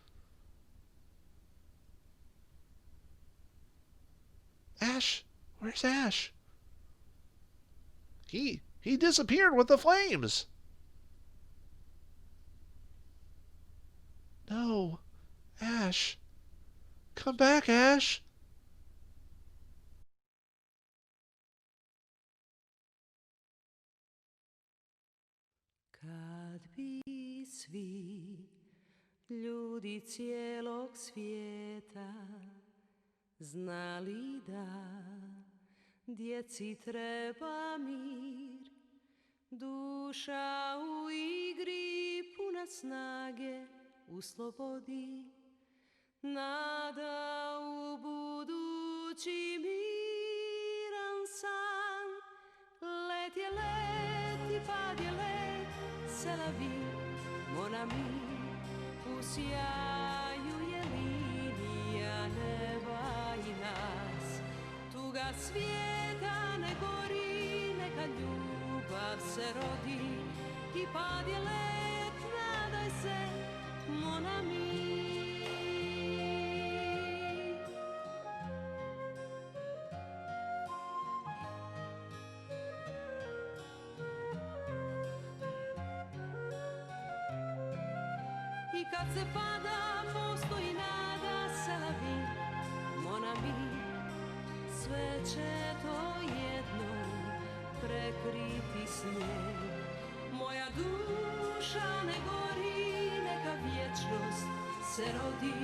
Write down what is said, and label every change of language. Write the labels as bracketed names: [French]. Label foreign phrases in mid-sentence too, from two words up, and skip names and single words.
[English] Ash? Where's Ash? He disappeared with the flames. No. Ash. Come back, Ash. [Croatian] Kad bi svi ljudi cijelog svijeta znali da djeci treba mir, duša u igri puna snage u slobodi, nada u budući miran san. Let je let i pad je let, [French] c'est la vie, mon ami, [Croatian] u sjaju je linija neba i nas. Tuga svijeta ne gori, neka ljubav se rodi, i pad je let, nadaj se, [French] mon ami. [Croatian] I kad se pada, postoji nada, [French] c'est la vie, mon ami. [Croatian] Sve će to jednom prekriti snijeg. Moja duša ne gori, neka vječnost se rodi.